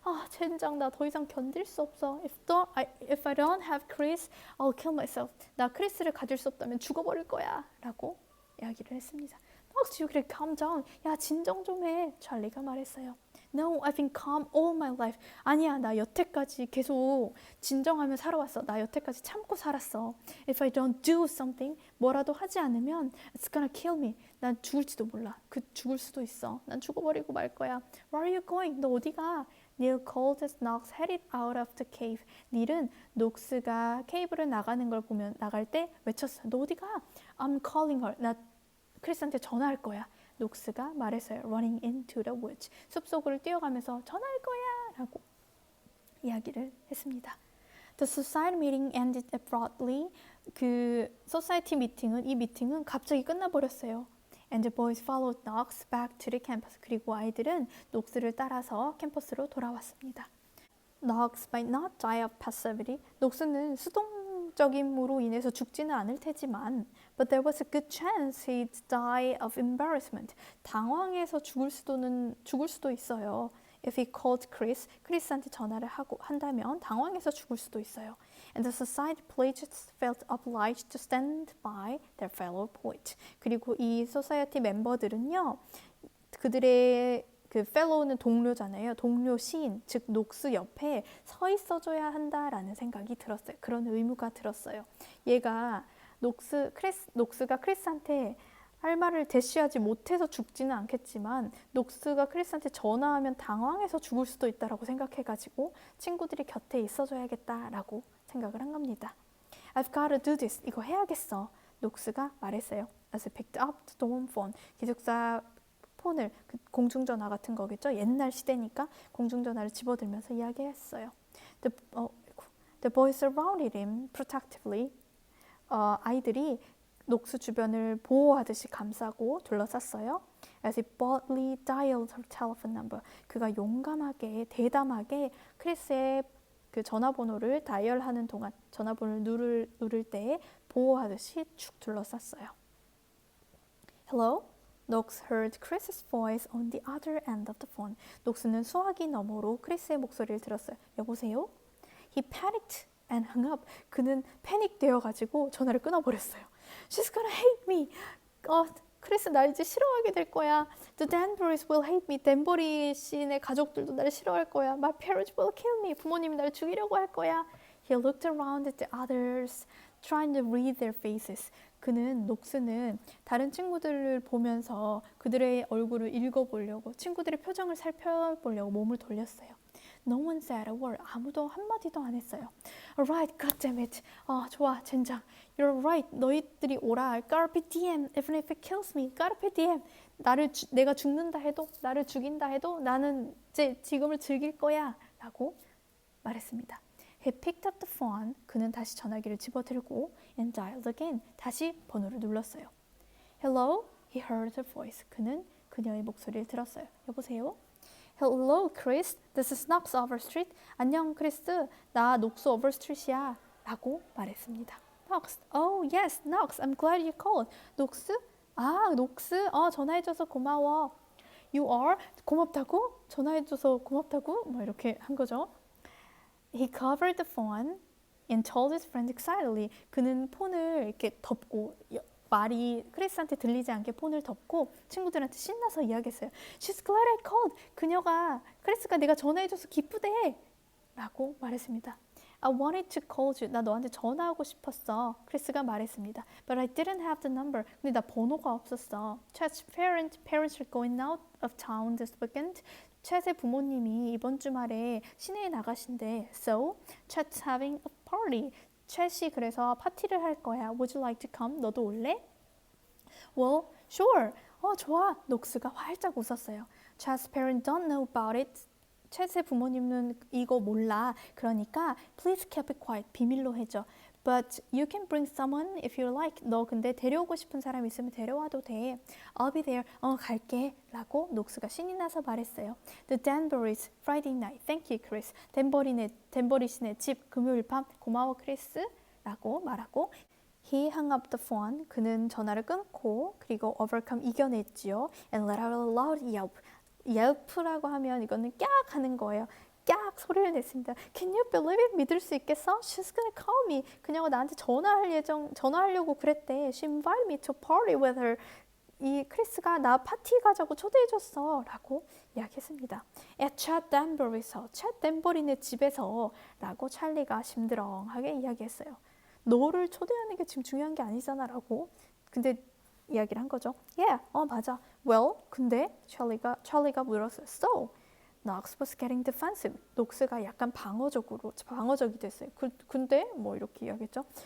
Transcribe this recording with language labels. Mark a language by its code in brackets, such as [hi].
[ko] 젠장, 나 더 이상 견딜 수 없어. [en] If I don't have Chris, I'll kill myself. [ko] 나 크리스를 가질 수 없다면 죽어버릴 거야. 라고 이야기를 했습니다. [en] Knox, you could calm down. [ko] 야, 진정 좀 해. 찰리가 말했어요. [en] No, I've been calm all my life. [ko] 아니야, 나 여태까지 계속 진정하며 살아왔어. 나 여태까지 참고 살았어. [en] If I don't do something, [ko] 뭐라도 하지 않으면 [en] it's gonna kill me. [ko] 난 죽을지도 몰라. 죽을 수도 있어. 난 죽어버리고 말 거야. [en] Where are you going? [ko] 너 어디 가? [en] Neil called as Knox headed out of the cave. [ko] 닐은 녹스가 케이브를 나가는 걸 보면 나갈 때 외쳤어요. 너 어디 가? [en] I'm calling her. [ko] 나 크리스한테 전화할 거야. 녹스가 말했어요. [en] Running into the woods. [ko] 숲속을 뛰어가면서 전화할 거야 라고 이야기를 했습니다. [en] The society meeting ended abruptly. [ko] 그 society 이 미팅은 갑자기 끝나버렸어요. [en] And the boys followed Knox back to the campus. [ko] 그리고 아이들은 녹스를 따라서 캠퍼스로 돌아왔습니다. [en] Knox might not die of passivity. [ko] 녹스는 수동적임으로 인해서 죽지는 않을 테지만 [en] but there was a good chance he'd die of embarrassment. [ko] 당황해서 죽을 수도 있어요. [en] If he called [ko] 크리스한테 전화를 한다면 당황해서 죽을 수도 있어요. [en] And the society pledges felt obliged to stand by their fellow poet. [ko] 그리고 이 소사이어티 멤버들은요, 그들의 그 fellow는 동료잖아요. 동료 시인, 즉 녹스 옆에 서 있어줘야 한다라는 생각이 들었어요. 그런 의무가 들었어요. 얘가 녹스가 크리스한테 할 말을 대시하지 못해서 죽지는 않겠지만 녹스가 크리스한테 전화하면 당황해서 죽을 수도 있다라고 생각해가지고 친구들이 곁에 있어줘야겠다라고 생각을 한 겁니다. [en] I've got to do this. [ko] 이거 해야겠어. 녹스가 말했어요. [en] As he picked up the dorm phone. [ko] 기숙사 폰을, 공중전화 같은 거겠죠. 옛날 시대니까 공중전화를 집어들면서 이야기했어요. The boys surrounded him protectively. 아이들이 녹스 주변을 보호하듯이 감싸고 둘러쌌어요. As he boldly dialed her telephone number. 그가 용감하게, 대담하게 크리스의 그 전화번호를 다이얼하는 동안 전화번호를 누를 때에 보호하듯이 축 둘러쌌어요. [en] Hello? Knox heard Chris's voice on the other end of the phone. [ko] 녹스는 수화기 너머로 크리스의 목소리를 들었어요. 여보세요? [en] He panicked and hung up. [ko] 그는 패닉되어가지고 전화를 끊어버렸어요. [en] She's gonna hate me. [ko] 크리스 날 이제 싫어하게 될 거야. [en] The Danburys will hate me. [ko] 댄버리 씨네 가족들도 나를 싫어할 거야. [en] My parents will kill me. [ko] 부모님이 나를 죽이려고 할 거야. [en] He looked around at the others, trying to read their faces. [ko] 녹스는 다른 친구들을 보면서 그들의 얼굴을 읽어보려고, 친구들의 표정을 살펴보려고 몸을 돌렸어요. [en] No one said a word. [ko] 아무도 한마디도 안 했어요. [en] Alright, goddammit. [ko] 좋아, 젠장. [en] You're right. [ko] 너희들이 오라. [en] Carpe diem, even if it kills me. [la] Carpe diem. [ko] 내가 죽는다 해도, 나를 죽인다 해도 나는 이제 지금을 즐길 거야. 라고 말했습니다. [en] He picked up the phone. [ko] 그는 다시 전화기를 집어들고 [en] and dialed again. [ko] 다시 번호를 눌렀어요. [en] Hello? He heard her voice. [ko] 그는 그녀의 목소리를 들었어요. 여보세요? [en] Hello, Chris. This is Knox Overstreet. [ko] 안녕, 크리스. 나 녹스 오버스트리트야. [en] 라고 말했습니다. Knox. Oh, yes, Knox. I'm glad you called. [ko] 녹스? 녹스. 전화해줘서 고마워. [en] You are? [ko] 고맙다고? 전화해줘서 고맙다고? 뭐 이렇게 한 거죠. [en] He covered the phone and told his friend excitedly. [ko] 그는 폰을 이렇게 덮고 말이 크리스한테 들리지 않게 폰을 덮고 친구들한테 신나서 이야기했어요. [en] She's glad I called. [ko] 크리스가 내가 전화해줘서 기쁘대. 라고 말했습니다. [en] I wanted to call you. [ko] 나 너한테 전화하고 싶었어. 크리스가 말했습니다. [en] But I didn't have the number. [ko] 근데 나 번호가 없었어. [en] Chet's parents are going out of town this weekend. [ko] 챗의 부모님이 이번 주말에 시내에 나가신대. [en] So, Chet's having a party. [ko] 챗이 그래서 파티를 할 거야. [en] Would you like to come? [ko] 너도 올래? [en] Well, sure. [ko] 좋아. 녹스가 활짝 웃었어요. [en] Chet's parents don't know about it. [ko] 챗의 부모님은 이거 몰라. 그러니까 [en] please keep it quiet. [ko] 비밀로 해줘. [en] But you can bring someone if you like. [ko] 너 근데 데려오고 싶은 사람 있으면 데려와도 돼. [en] I'll be there. [ko] 갈게. 라고 녹스가 신이 나서 말했어요. [en] The Danburys, Friday night. Thank you, Chris. [ko] 댄버리 씨네 집 금요일 밤. 고마워, 크리스. 라고 말하고 [en] He hung up the phone. [ko] 그는 전화를 끊고 그리고 overcome 이겨냈지요. [en] And let out a loud yelp. [ko] yelp라고 하면 이거는 깍 하는 거예요. 깍 소리를 냈습니다. [en] Can you believe it? [ko] 믿을 수 있겠어? [en] She's gonna call me. [ko] 그녀가 나한테 전화하려고 그랬대. [en] She invited me to party with her. [ko] 이 크리스가 나 파티 가자고 초대해줬어 라고 이야기했습니다. [en] At Chad Danbury [ko] 에서, 챗 댄버리네 집에서 라고 찰리가 심드렁하게 이야기했어요. 너를 초대하는 게 지금 중요한 게 아니잖아 라고. 근데 이야기를 한 거죠. [en] Yeah, [ko] 맞아. [en] Well, [ko] 근데 찰리가 물었어요. [en] So, Knox was getting defensive. [ko] 녹스가 약간 방어적이 됐어요. 근데 뭐 이렇게 이야기했죠.